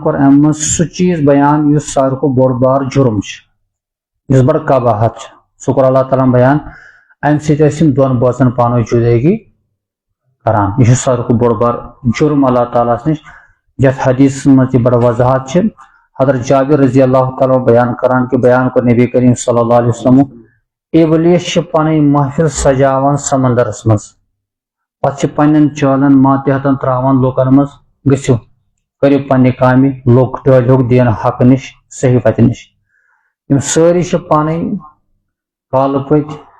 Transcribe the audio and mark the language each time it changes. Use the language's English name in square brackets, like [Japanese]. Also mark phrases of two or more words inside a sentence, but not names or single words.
[Kashmiri] کوٚر اَمہِ منٛز سُہ چیٖز بیان یُس ساروی کھۄتہٕ بوٚڑ بار جُرم چھُ یُس بڑٕ قباحت چھُ سُہ کوٚر اللہ تعالیٰ ہن بیان اَمہِ سۭتۍ ٲسۍ یِم دۄن بٲژن پانہٕ ؤنۍ جُدٲگی کران یہِ چھُ ساروی کھۄتہٕ بوٚڑ بار جُرم اللہ تعالیٰ ہس نِش یتھ حدیثس منٛز تہِ بڑٕ وضاحت چھِ حضرت جابر [Arabic] رضی اللہ تعالیٰ [Kashmiri] بیان کران کہ بیان کوٚر نبی کریم [Arabic] صلی اللہ علیہ وسلم [Kashmiri] ابلیس چھِ پنٕنۍ محفل سجاوان سمندرس منٛز پتہٕ چھِ پننٮ۪ن چالن ماتحتن تراوان لُکن منٛز گٔژھِو کٔرِو پننہِ کامہِ لُکھ ڈٲلۍہوکھ دین حق نِش صحیح وتہِ نِش یِم سٲری چھِ پنٕنۍ کالہٕ پٔتۍ